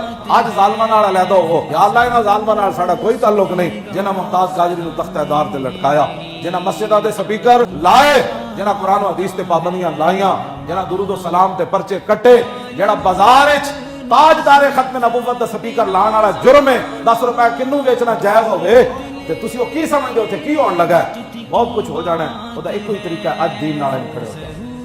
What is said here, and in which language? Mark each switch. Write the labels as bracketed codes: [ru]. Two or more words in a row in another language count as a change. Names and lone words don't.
[pa] ਅੱਜ ਜ਼ਾਲਮਾਂ ਨਾਲ ਅਲਹਿਦਾ ਹੋ, ਯਾ ਅੱਲਾਹ ਇਨ੍ਹਾਂ ਜ਼ਾਲਮਾਂ ਨਾਲ ਸਾਡਾ ਕੋਈ ਤਅੱਲੁਕ ਨਹੀਂ ਜਿਨ੍ਹਾਂ ਮੁਮਤਾਜ਼ ਕਾਜਰੀ ਨੂੰ ਤਖ਼ਤੇਦਾਰ ਤੇ ਲਟਕਾਇਆ, ਜਿਨ੍ਹਾਂ ਮਸਜਿਦਾਂ ਦੇ ਸਪੀਕਰ ਲਾਏ, ਜਿਨ੍ਹਾਂ ਕੁਰਾਨ ਔਰ ਹਦੀਸ ਤੇ ਪਾਬੰਦੀਆਂ ਲਾਈਆਂ, ਜਿਨ੍ਹਾਂ ਦਰੂਦ ਔਰ ਸਲਾਮ ਤੇ ਪਰਚੇ ਕੱਟੇ, ਜਿਹੜਾ ਬਾਜ਼ਾਰ ਵਿਚ ਤਾਜਦਾਰੇ ਖ਼ਤਮ ਨਬੂਵਤ ਦਾ ਸਪੀਕਰ ਲਾਣ ਵਾਲਾ ਜੁਰਮ ਹੈ। 10 ਰੁਪਏ ਕਿੰਨੂ ਬੇਚਣਾ ਜਾਇਜ਼ ਹੋਵੇ ਤੇ ਤੁਸੀਂ ਓ ਕੀ ਸਮਝਦੇ ਹੋ ਉੱਥੇ ਕੀ ਹੋਣ ਲੱਗਾ? ਬਹੁਤ ਕੁਛ ਹੋ ਜਾਣਾ ਹੈ। ਉਹਦਾ ਇੱਕੋ ਹੀ ਤਰੀਕਾ ਅੱਜ ਦੀਨ ਨਾਲ ਖੜੇ ਹੋ ਜਾਓ।